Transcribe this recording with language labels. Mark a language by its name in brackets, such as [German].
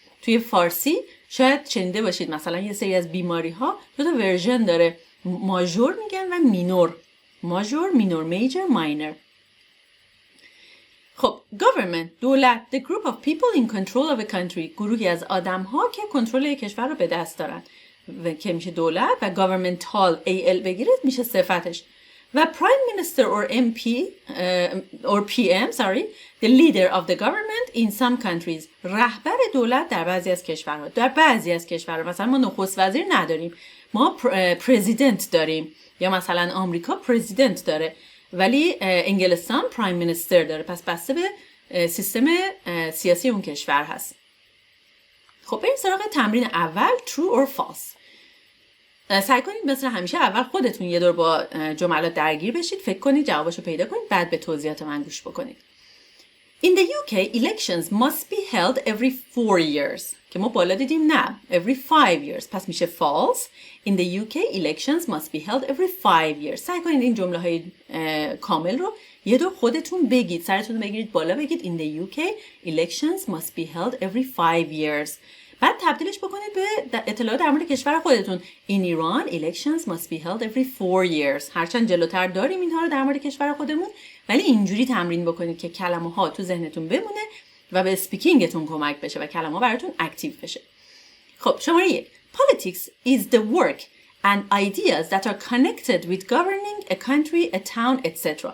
[Persian] توی فارسی شاید شنیده باشید مثلا یه سری از بیماری ها دو تا ورژن داره، ماژور میگن و مینور. ماژور، مینور، میجر، ماینر. خب government، دولت. [English] the group of people in control of a country، [Persian] گروهی از آدم ها که کنترل یک کشور رو به دست دارن که میشه دولت. و governmental al بگیرید میشه صفتش. [English] و prime minister or MP or PM the leader of the government in some countries، [Persian] رهبر دولت در بعضی از کشورها. در بعضی از کشورها مثلا ما نخست وزیر نداریم، ما پرزیدنت داریم، یا مثلا آمریکا پرزیدنت داره ولی انگلستان پرایم مینیستر داره. پس بسته به سیستم سیاسی اون کشور هست. خب بریم سراغ تمرین اول [English] true or false. [Persian] سعی کنید مثل همیشه اول خودتون یه دور با جملات درگیر بشید، فکر کنید، جوابشو پیدا کنید، بعد به توضیحات من گوش بکنید. [English] In the UK, elections must be held every 4 years. [Persian] که ما بالا دیدیم نه. [English] Every 5 years. [Persian] پس میشه false. [English] In the UK, elections must be held every 5 years. [Persian] سعی کنید این جمله های کامل رو یه دور خودتون بگید. سرتون رو بگیرید بالا بگید [English] In the UK, elections must be held every 5 years. [Persian] بعد تبدیلش بکنید به اطلاعات در مورد کشور خودتون. [English] In Iran, elections must be held every 4 years. [Persian] هرچند جلوتر داریم اینها رو در مورد کشور خودمون، ولی اینجوری تمرین بکنید که کلمه ها تو ذهنتون بمونه و به اسپیکینگتون کمک بشه و کلمه ها براتون اکتیو بشه. خب شماره 1. [English] Politics is the work and ideas that are connected with governing a country, a town, etc.